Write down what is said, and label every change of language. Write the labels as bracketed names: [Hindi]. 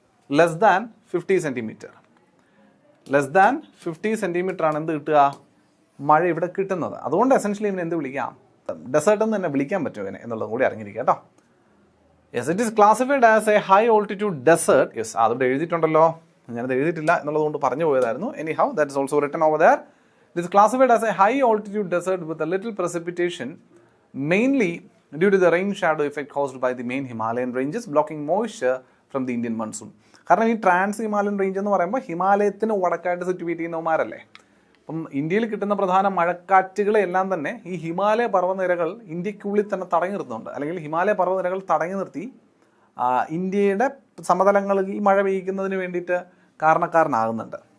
[Malayalam] Less than 50 centimetre. Less than 50 centimetre ആണ് എന്ത് കിട്ടുക, മഴ ഇവിടെ കിട്ടുന്നത്. അതുകൊണ്ട് എസെൻഷ്യലി ഇവനെ എന്ത് വിളിക്കാം, ഡെസേർട്ട് എന്ന് തന്നെ വിളിക്കാൻ പറ്റും ഇവനെ എന്നുള്ളതും കൂടി അറിഞ്ഞിരിക്കുക കേട്ടോ. [English] Yes, it is classified as a high altitude desert. [Malayalam] Yes, അതോടെ എഴുതിയിട്ടുണ്ടല്ലോ, ഞാനത് എഴുതിയിട്ടില്ല എന്നുള്ളതുകൊണ്ട് പറഞ്ഞു പോയതായിരുന്നു. [English] Anyhow that is also written over there. It is classified as a high altitude desert with a little precipitation mainly due to the rain shadow effect caused by the main Himalayan ranges blocking moisture from the Indian monsoon. [Malayalam] കാരണം ഈ trans Himalayan range എന്ന് പറയുമ്പോൾ ഹിമാലയത്തിന് വടക്കായിട്ട് situate ചെയ്യുന്നവന്മാരല്ലേ. അപ്പം ഇന്ത്യയിൽ കിട്ടുന്ന പ്രധാന മഴക്കാറ്റുകളെല്ലാം തന്നെ ഈ ഹിമാലയ പർവ്വതനിരകൾ ഇന്ത്യക്കുള്ളിൽ തന്നെ തടഞ്ഞു നിർത്തുന്നുണ്ട്, അല്ലെങ്കിൽ ഹിമാലയ പർവ്വതനിരകൾ തടഞ്ഞു നിർത്തി ഇന്ത്യയുടെ സമതലങ്ങളിൽ മഴ പെയ്യിക്കുന്നതിന് വേണ്ടിയിട്ട് കാരണക്കാരനാകുന്നുണ്ട്.